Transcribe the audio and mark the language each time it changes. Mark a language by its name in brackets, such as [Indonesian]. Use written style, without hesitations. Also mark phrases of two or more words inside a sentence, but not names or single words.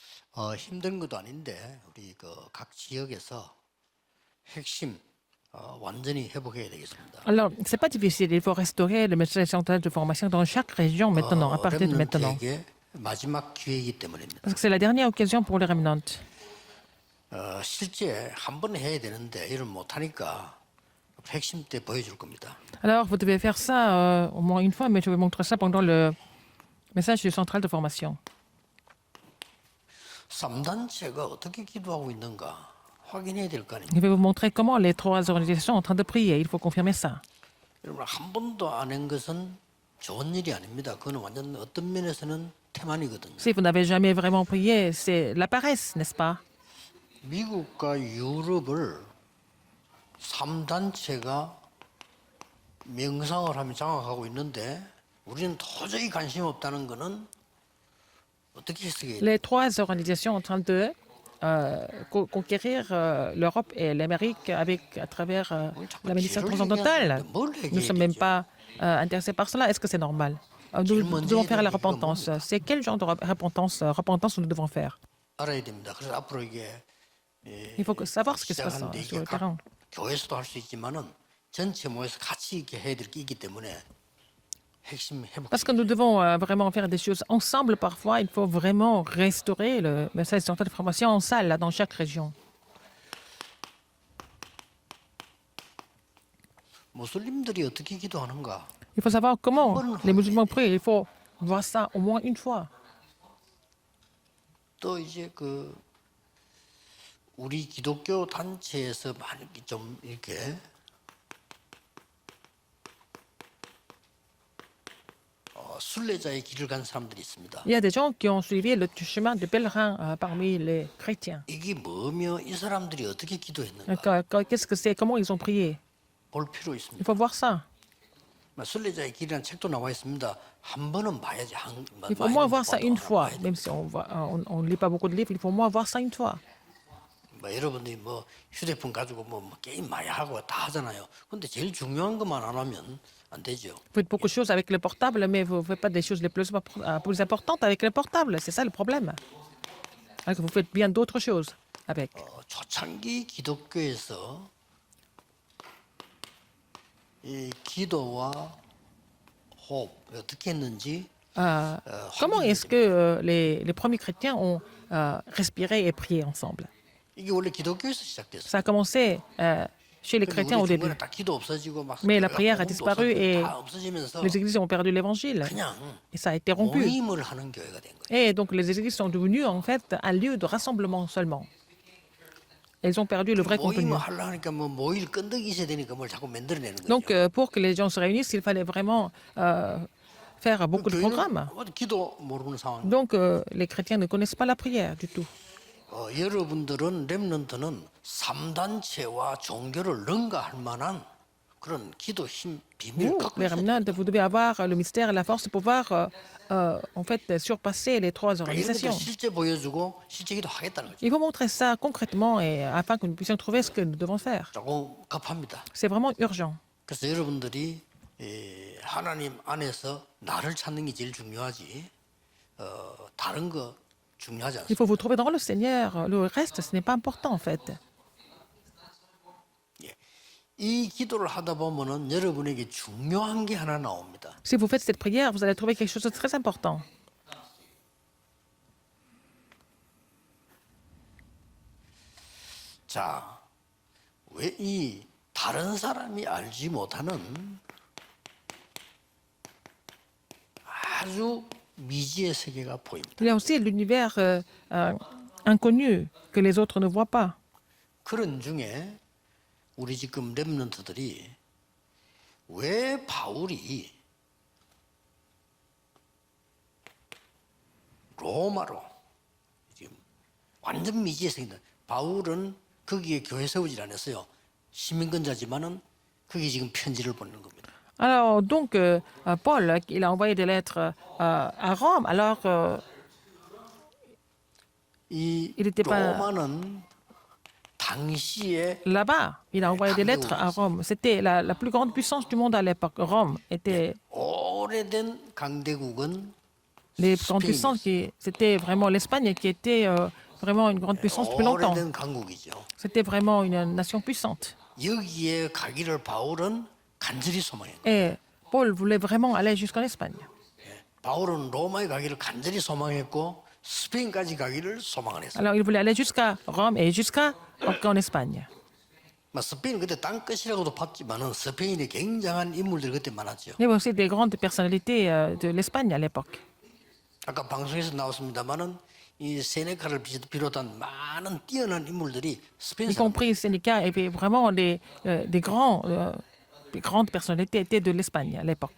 [Korean] 힘든 것도 아닌데 우리 각 지역에서 핵심 완전히 회복해야 되겠습니다. [French] Alors, c'est pas difficile. Il faut restaurer le message central de formation dans chaque région maintenant, à partir de maintenant. [Korean] 렘넌트에게 마지막 기회이기 때문입니다. [French] Parce que c'est la dernière occasion pour les remnants. [Korean] 실제 한 번 해야 되는데 이를 못하니까 핵심 때 보여줄 겁니다. [French] Alors, vous devez faire ça au moins une fois, mais je vais montrer ça pendant le message du central de formation. [Korean] 3단체가 어떻게 기도하고 있는가 확인해야 될 거 아닙니까? [French] Je vais vous montrer comment les trois organisations sont en train de prier. Il faut confirmer ça. [Korean] 여러분 한 번도 안 한 것은 좋은 일이 아닙니다. 그거는 완전 어떤 면에서는 태만이거든요. [French] Si vous n'avez jamais vraiment prié, c'est la paresse, n'est-ce pas? [Korean] 미국과 유럽을 3단체가 명상을 하며 장악하고 있는데 우리는 도저히 관심 없다는 거는 어떻게 해석해야 돼요? [French] Les trois organisations en train de conquérir l'Europe et l'Amérique à travers la médecine transcendantale. Nous ne sommes même pas intéressés par cela. Est-ce que c'est normal? Nous devons faire la repentance. C'est quel genre de repentance nous devons faire? [Korean] 알아야 됩니다. 그래서 앞으로 이게 [French] Il faut savoir ce qui se passe [Korean] 시작하는데 [French] sur [Korean] 이게 [French] le terrain. [Korean] 각 교회에서도 할 수 있지만은 전체 모여서 같이 이렇게 해야 될 게 있기 때문에 핵심 회복. [French] Parce que nous devons vraiment faire des choses ensemble parfois. Il faut vraiment restaurer le message central de formation en salle, là, dans chaque région. [Korean] 무슬림들이 어떻게 기도하는가? [French] Il faut savoir comment les musulmans prient. Il faut voir ça au moins une fois. [Korean] 또 이제 우리 기독교 단체에서 많이 좀 이렇게 순례자의 길을 간 사람들이 있습니다. [French] Il y a des gens qui ont suivi le chemin de pèlerin parmi les chrétiens. [Korean] 이게 뭐며 이 사람들이 어떻게 기도했는가 [French] Qu'est-ce que c'est? Comment ils ont prié? [Korean] 볼 필요 [French] Il [Korean] 있습니다. [French] faut voir ça. [Korean] 순례자의 길이라는 책도 나와 있습니다. 한 번은 봐야지. [French] Il faut au moins voir ça une fois. Même si on ne lit pas beaucoup de livres, il faut au moins voir ça une fois. [Korean] 여러분들이 휴대폰 가지고 게임 많이 하고 다 하잖아요. 근데 제일 중요한 것만 안 하면 안 되죠. [French] Vous faites beaucoup de choses avec le portable, mais vous ne faites pas des choses les plus importantes avec le portable. C'est ça le problème. Alors que vous faites bien d'autres choses avec. [Korean] 초창기 기독교에서 이 기도와 호흡 어떻게 했는지 [French] Comment est-ce que les premiers chrétiens ont respiré et prié ensemble? [Korean] 이게 원래 기독교에서 시작됐어요. [French] Ça a commencé chez les chrétiens au début. [Korean] 다 기도 없어지고 막 [French] Mais la prière a disparu et [Korean] 다 없어지면서 [French] les églises ont perdu l'évangile. [Korean] 그냥 [French] Et ça a été rompu. [Korean] 모임을 하는 교회가 된 거예요. [French] Et donc les églises sont devenues en fait un lieu de rassemblement seulement. Elles ont perdu le vrai contenu. [Korean] 모임을 하려 하니까 모일 끈덕이 있어야 되니까 뭘 자꾸 만들어내는 거죠. [French] Donc pour que les gens se réunissent, il fallait vraiment faire beaucoup de programmes. [Korean] 기도 모르는 상황. [French] Donc les chrétiens ne connaissent pas la prière du tout. [Korean] 여러분들은 렘넌트는 3단체와 종교를 능가할 만한 그런 기도 힘 비밀을 [French] Vous, [Korean] 갖고 [French] les [Korean] 있어요. [French] remnants, vous devez avoir le mystère et la force de pouvoir en fait surpasser les trois [Korean] 이런 것들 [French] organisations. [Korean] 실제 보여주고 실제 기도 하겠다는 거죠. [French] Il faut montrer ça concrètement et afin que nous puissions trouver ce que nous devons faire. [Korean] 조금 급합니다. [French] C'est vraiment urgent. [Korean] 그래서 여러분들이 하나님 안에서 나를 찾는 게 제일 중요하지. 다른 거 중요하지 [French] Il [Korean] 않습니다. [French] faut vous trouver dans le Seigneur. Le reste, ce n'est pas important en fait. [Korean] 이 기도를 하다 보면은 여러분에게 중요한 게 하나 나옵니다. [French] Si vous faites cette prière, vous allez trouver quelque chose de très important. [Korean] 자, 왜 이 다른 사람이 알지 못하는 아주 미지의 세계가 보입니다. [French] Il y a aussi l'univers inconnu que les autres ne voient pas. [Korean] 그런 중에 우리 지금 렘넌트들이 왜 바울이 로마로 지금 완전 미지의 세계다. 바울은 거기에 교회 세우질 않았어요. 시민권자지만은 거기 지금 편지를 보내는 겁니다. [French] Alors, donc, Paul, il a envoyé des lettres à Rome. Alors, [Korean] 이 [French] Il était pas- [Korean] 로마는 당시에 [French] là-bas, il a envoyé des lettres à Rome. C'était la plus grande puissance du monde à l'époque. Rome était [Korean] 오래된 강대국은 [French] Les grandes puissances, c'était vraiment l'Espagne qui était vraiment une grande puissance depuis longtemps. [Korean] 오래된 강국이죠. [French] C'était vraiment une nation puissante. [Korean] 여기에 가기를 바울은 간절히 소망했고 [French] Et Paul voulait vraiment aller jusqu'en Espagne. [Korean] 바울은 로마에 가기를 간절히 소망했고 스페인까지 가기를 소망을 했어요. [French] Alors il voulait aller jusqu'à Rome et jusqu'en Espagne. [Korean] 스페인 그때 땅끝이라고도 봤지만은 스페인에 굉장한 인물들이 그때 많았죠. [French] Il y avait aussi des grandes personnalités de l'Espagne à l'époque. [Korean] 아까 방송에서 나왔습니다만은 이 세네카를 비롯한 많은 뛰어난 인물들이 스페인 [French] Y [Korean] 사람. [French] compris Sénéca, et puis vraiment des grandes personnalités étaient de l'Espagne à l'époque.